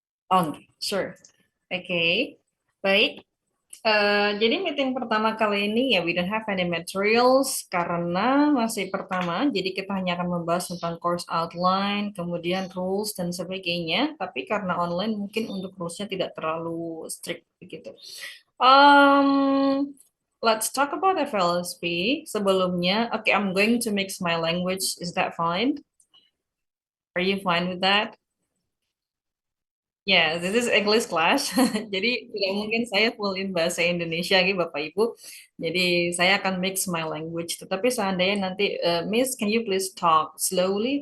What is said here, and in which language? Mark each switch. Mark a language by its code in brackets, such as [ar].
[id] Oh, sure. Oke. Baik. Jadi meeting pertama kali ini ya [en] we don't have any materials [id] karena masih pertama, jadi kita hanya akan membahas tentang course outline, kemudian rules dan sebagainya. Tapi karena online mungkin untuk rulesnya tidak terlalu strict begitu. [en] Um, let's talk about FLSP. Sebelumnya, okay, I'm going to mix my language. Is that fine? Are you fine with that? Ya, this is English class. [id] Jadi tidak mungkin saya full in bahasa Indonesia gitu Bapak Ibu. Jadi saya akan [en] mix my language. [id] Tetapi seandainya nanti [en] Miss, can you please talk slowly?